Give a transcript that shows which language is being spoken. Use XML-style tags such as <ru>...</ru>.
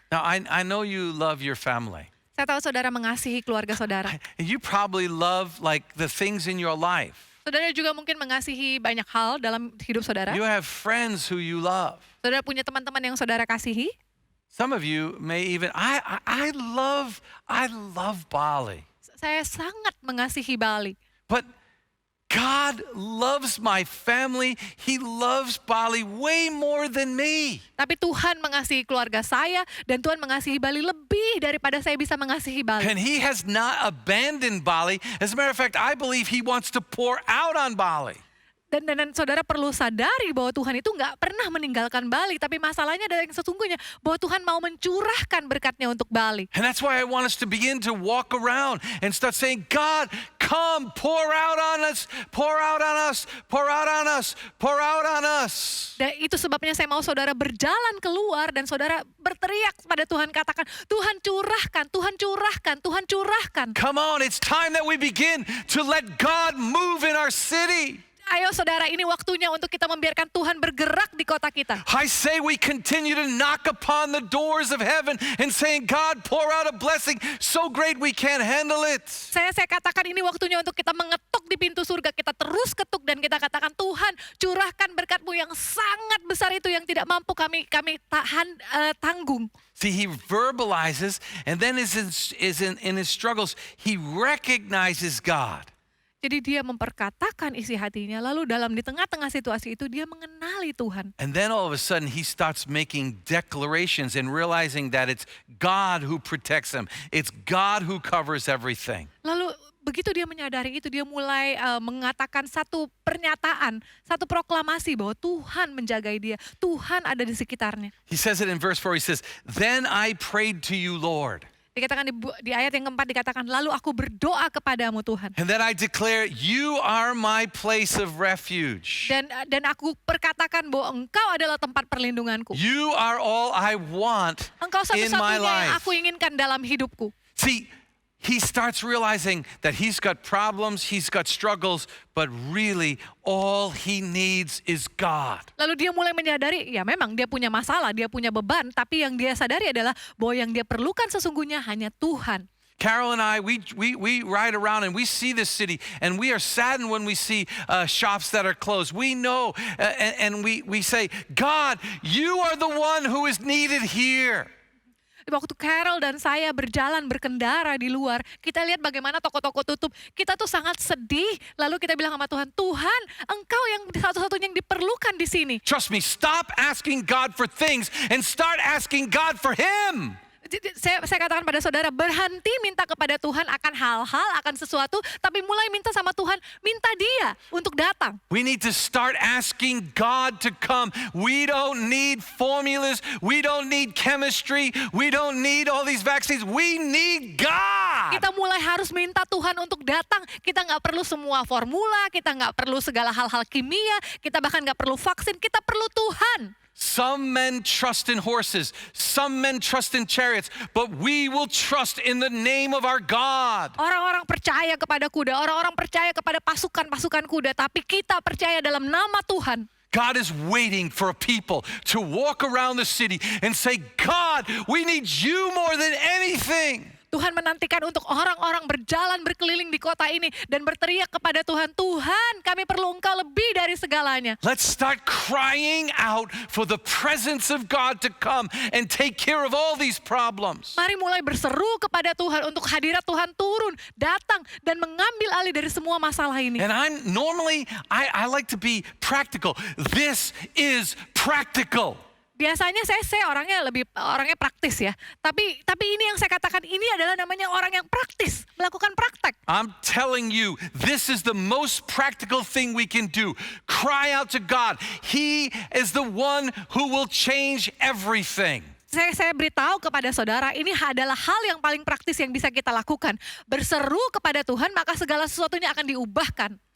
<id>Now, I know you love your family. Saya tahu saudara mengasihi keluarga saudara.</id> <en>You probably love like the things in your life.</en> <id>Saudara juga mungkin mengasihi banyak hal dalam hidup saudara.</id> <en>You have friends who you love.</en> <id>Saudara punya teman-teman yang saudara kasihi.</id> <en>Some of you may even, I love Bali.</en> <id>Saya sangat mengasihi Bali.</id> <en>But God loves my family. He loves Bali way more than me.</en> <id>Tapi Tuhan mengasihi keluarga saya dan Tuhan mengasihi Bali lebih daripada saya bisa mengasihi Bali.</id> <en>And He has not abandoned Bali. As a matter of fact, I believe He wants to pour out on Bali.</en> <id>Dan saudara perlu sadari bahwa Tuhan itu nggak pernah meninggalkan Bali. Tapi masalahnya adalah yang sesungguhnya bahwa Tuhan mau mencurahkan berkatnya untuk Bali.</id> <en>And that's why I want us to begin to walk around and start saying, God, come, pour out on us, pour out on us, pour out on us, pour out on us.</en> <id>Dan itu sebabnya saya mau saudara berjalan keluar dan saudara berteriak pada Tuhan, katakan, Tuhan curahkan, Tuhan curahkan, Tuhan curahkan.</id> <en>Come on, it's time that we begin to let God move in our city.</en> <id>Ayo saudara, ini waktunya untuk kita membiarkan Tuhan bergerak di kota kita.</id> <en>I say we continue to knock upon the doors of heaven and saying, God, pour out a blessing so great we can't handle it.</en> <id>Saya katakan ini waktunya untuk kita mengetuk di pintu surga. Kita terus ketuk dan kita katakan, Tuhan curahkan berkat-Mu yang sangat besar itu yang tidak mampu kami tanggung.</id> <en>See, he verbalizes, and then in his struggles, he recognizes God.</en> <id>Jadi dia memperkatakan isi hatinya, lalu di tengah-tengah situasi itu dia mengenali Tuhan.</id> <en>And then all of a sudden he starts making declarations and realizing that it's God who protects him. It's God who covers everything.</en> <id>Lalu begitu dia menyadari itu, dia mulai mengatakan satu pernyataan, satu proklamasi bahwa Tuhan menjagai dia, Tuhan ada di sekitarnya.</id> <en>He says it in verse 4, he says, "Then I prayed to you, Lord."</en> <id>Dikatakan di ayat yang keempat dikatakan, lalu aku berdoa kepadamu Tuhan.</id> <en>And then I declare, you are my place of refuge.</en> <id>Dan aku perkatakan bahwa Engkau adalah tempat perlindunganku.</id> <en>You are all I want</en> <id>Engkau</id> <en>in my</en> <id>satu-satunya yang</id> <en>life.</en> <id>aku inginkan dalam hidupku.</id> <en>See, he starts realizing that he's got problems, he's got struggles, but really all he needs is God.</en> <id>Lalu dia mulai menyadari, ya memang dia punya masalah, dia punya beban, tapi yang dia sadari adalah bahwa yang dia perlukan sesungguhnya hanya Tuhan.</id> <en>Carol and I, we ride around and we see this city, and we are saddened when we see shops that are closed. We know, and we say, God, you are the one who is needed here.</en> <id>Waktu Carol dan saya berkendara di luar, kita lihat bagaimana toko-toko tutup. Kita tuh sangat sedih. Lalu kita bilang sama Tuhan, Tuhan, Engkau yang satu-satunya yang diperlukan di sini.</id> <en>Trust me, stop asking God for things and start asking God for Him.</en> <id>Saya katakan pada saudara, berhenti minta kepada Tuhan akan hal-hal, akan sesuatu, tapi mulai minta sama Tuhan, minta Dia untuk datang.</id> <en>We need to start asking God to come. We don't need formulas. We don't need chemistry. We don't need all these vaccines. We need God.</en> <id>Kita mulai harus minta Tuhan untuk datang. Kita nggak perlu semua formula, kita nggak perlu segala hal-hal kimia, kita bahkan nggak perlu vaksin, kita perlu Tuhan.</id> <en>Some men trust in horses, some men trust in chariots, but we will trust in the name of our God.</en> <id>Orang-orang percaya kepada kuda, orang-orang percaya kepada pasukan-pasukan kuda, tapi kita percaya dalam nama Tuhan.</id> <en>God is waiting for a people to walk around the city and say, God, we need you more than anything.</en> <id>Tuhan menantikan untuk orang-orang berjalan berkeliling di kota ini dan berteriak kepada Tuhan, Tuhan kami perlu Engkau lebih dari segalanya.</id> <en>Let's start crying out for the presence of God to come and take care of all these problems.</en> <id>Mari mulai berseru kepada Tuhan untuk hadirat Tuhan turun, datang dan mengambil alih dari semua masalah ini.</id> <en>And I like to be practical. This is practical.</en> <id>Biasanya saya orangnya praktis ya. Tapi ini yang saya katakan ini adalah namanya orang yang praktis, melakukan praktek.</id> <en>I'm telling you, this is the most practical thing we can do. Cry out to God. He is the one who will change everything.</en> <id>Saya beritahu kepada saudara, ini adalah hal yang paling praktis yang bisa kita lakukan. Berseru kepada Tuhan, maka segala sesuatunya akan diubahkan.</id>